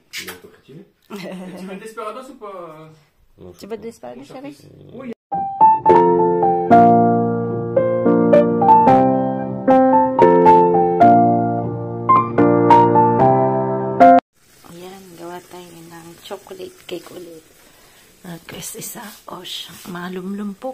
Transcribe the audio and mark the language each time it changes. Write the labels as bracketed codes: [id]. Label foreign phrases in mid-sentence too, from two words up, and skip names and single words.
[fr] Tu veux Desperados ou pas? Tu veux Desperados, chérie? Oui. [tl] Ayan, gawa tayo ng [en] chocolate cake [tl] ulit. Kasi sa Osh, malumlum po.